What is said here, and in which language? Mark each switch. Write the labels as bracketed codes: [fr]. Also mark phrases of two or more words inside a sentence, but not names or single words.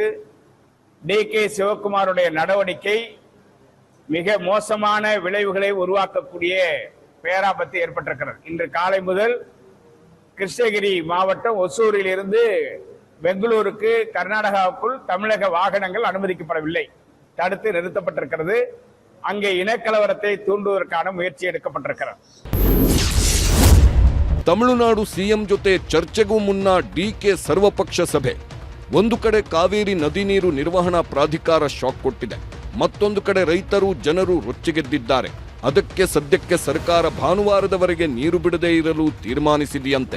[ta] டிகே சிவகுமாருடைய நடவடிக்கை மிக மோசமான விளைவுகளை உருவாக்கக்கூடிய பேராபத்து ஏற்பட்டிருக்கிறது. இன்று காலை முதல் கிருஷ்ணகிரி மாவட்டம் ஒசூரில் இருந்து பெங்களூருக்கு கர்நாடகாவுக்குள் தமிழக வாகனங்கள் அனுமதிக்கப்படவில்லை, தடுத்து நிறுத்தப்பட்டிருக்கிறது. அங்கே இனக்கலவரத்தை தூண்டுவதற்கான முயற்சி எடுக்கப்பட்டிருக்கிறது. [kn] ತಮಿಳುನಾಡು ಸಿಎಂ ಜೊತೆ ಚರ್ಚೆಗೂ ಮುನ್ನ ಡಿಕೆ ಸರ್ವಪಕ್ಷ ಸಭೆ. ಒಂದು ಕಡೆ ಕಾವೇರಿ ನದಿ ನೀರು ನಿರ್ವಹಣಾ ಪ್ರಾಧಿಕಾರ ಶಾಕ್ ಕೊಟ್ಟಿದೆ, ಮತ್ತೊಂದು ಕಡೆ ರೈತರು ಜನರು ರೊಚ್ಚಿಗೆದ್ದಿದ್ದಾರೆ. ಅದಕ್ಕೆ ಸದ್ಯಕ್ಕೆ ಸರ್ಕಾರ ಭಾನುವಾರದವರೆಗೆ ನೀರು ಬಿಡದೇ ಇರಲು ತೀರ್ಮಾನಿಸಿದೆಯಂತೆ.